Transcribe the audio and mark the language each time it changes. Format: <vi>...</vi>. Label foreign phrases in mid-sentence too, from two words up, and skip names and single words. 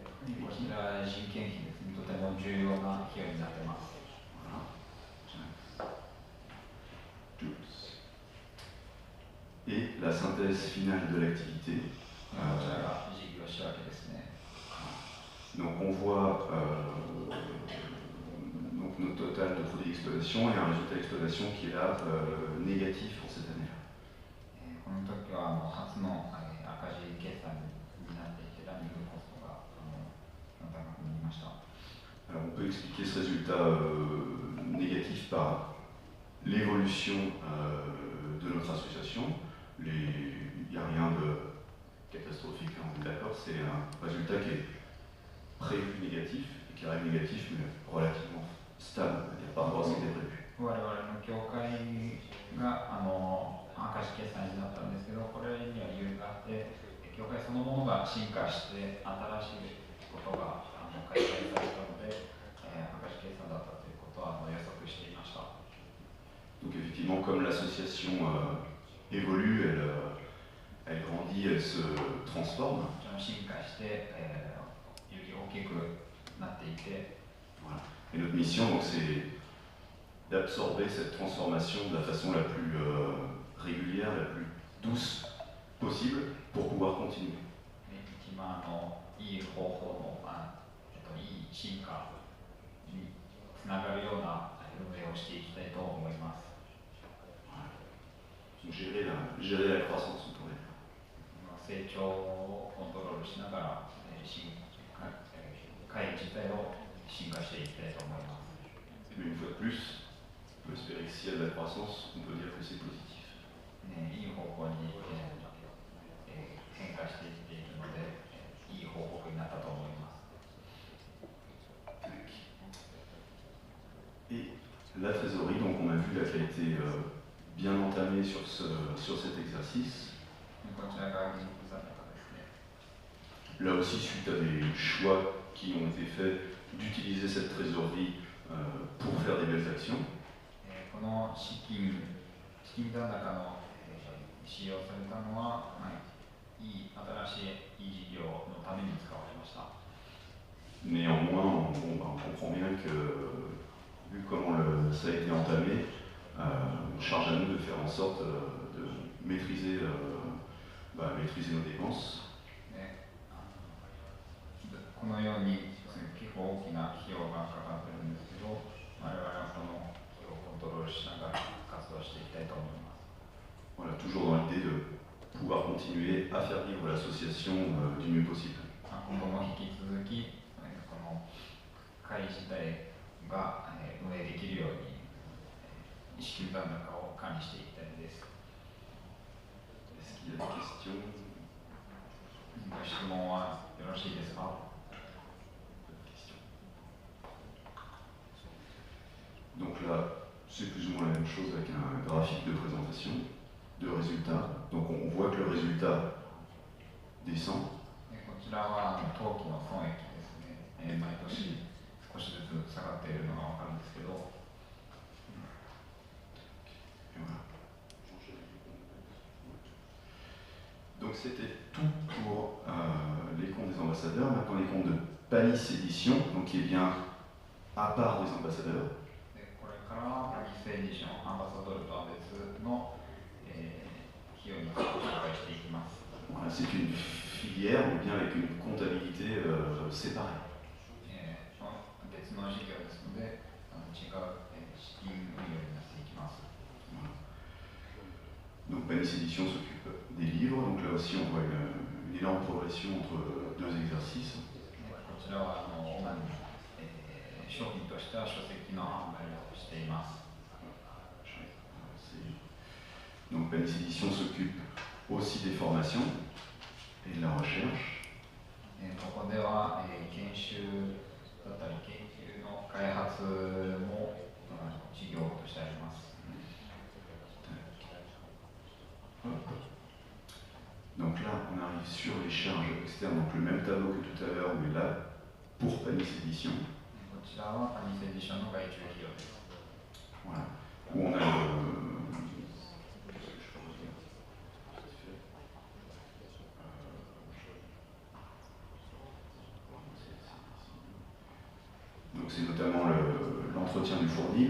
<ja>こちら人件費ですね、とても重要な費用になっています。</ja> <fr>Voilà. Et la synthèse finale de l'activité.</fr> <ja>こちらが事業仕分けですね。</ja> <fr>Donc on voit donc notre total de produits d'exploitation et un résultat d'exploitation qui est là négatif pour cette année.</fr> <ja>この時は初の赤字決算になっていて、ランニングコストが高くなりました。</ja> <fr>Alors on peut expliquer ce résultat négatif par l'évolution de notre association. Il n'y a rien de catastrophique, hein, on est d'accord, c'est un résultat qui est prévu négatif, et qui arrive négatif mais relativement stable, par rapport à ce qui était prévu.</fr> <ja>我々の協会が赤字決算になったんですけど、これには理由があって、協会そのものが進化して新しいことが開催されたので、赤字決算だったということは予測していました。</ja> <fr>Donc effectivement, comme l'association évolue, elle grandit, elle se transforme.</fr> <ja>進化して、より大きくなっていて、</ja> <fr>Voilà. Et notre mission, donc, c'est d'absorber cette transformation de la façon la plus régulière, la plus douce possible pour pouvoir continuer.</fr> <ja>一番いい方法の、いい進化につながるような運営をしていきたいと思います。</ja> <fr>Gérer la croissance, on pourrait dire.</fr> <ja>成長をコントロールしながら、会自体を進化していきたいと思います。</ja> <fr>Mais une fois de plus, on peut espérer que s'il y a de la croissance, on peut dire que c'est positif.</fr> <ja>いい方向に変化していっているので、いい報告になったと思います。</ja> <fr>Et la trésorerie, donc on a vu là qu'elle a été bien entamée sur cet exercice.</fr> <ja>こちらが銀行残高ですね。</ja> <fr>Là aussi, suite à des choix qui ont été faits d'utiliser cette trésorerie pour faire des belles actions.</fr> <ja>この資金残高の使用されたのは、新しいいい事業のために使われました。</ja> <fr>Néanmoins, on comprend bien que, vu comment ça a été entamé, on charge à nous de faire en sorte de maîtriser nos dépenses.</fr> <ja>このように結構大きな費用がかかっているんですけど、我々はこの費用をコントロールしながら活動していきたいと思います。</ja> <fr>Voilà, toujours dans l'idée de pouvoir continuer à faire vivre l'association du mieux possible.</fr> <ja>今後も引き続き、この会自体が運営できるように、資金残高を管理していきたいです。</ja> <fr>Est-ce qu'il y a des questions?</fr> <ja>ご質問はよろしいですか？</ja> <fr>Donc là, c'est plus ou moins la même chose avec un graphique de présentation, de résultats. Donc on voit que le résultat descend.</fr> <ja>こちらは当期の損益ですね。毎年少しずつ下がっているのがわかるんですけど。</ja> <fr>Donc c'était tout pour les comptes des ambassadeurs. Maintenant les comptes de Panis Édition, donc qui est bien à part des ambassadeurs.</fr> <ja>これからはパニスエディションアンバサドルとは別の費用に紹介していきます。</ja> <fr>Voilà, c'est une filière, mais bien avec une comptabilité séparée.</fr> <ja>別の事業ですので、違う資金運用になっていきます。</ja> <fr>Donc Panis Édition s'occupe des livres, donc là aussi on voit une énorme progression entre deux exercices.</fr> <ja>こちらは主に商品としては書籍の販売をしています。</ja> <fr>Donc Panis Édition s'occupe aussi des formations et de la recherche.</fr> <ja>ここでは研修だったり研究の開発も事業としてあります。</ja> <fr>Donc là, on arrive sur les charges externes, donc le même tableau que tout à l'heure, mais là, pour Panis Édition. Voilà. Où on a donc c'est notamment l'entretien du fournil.</fr>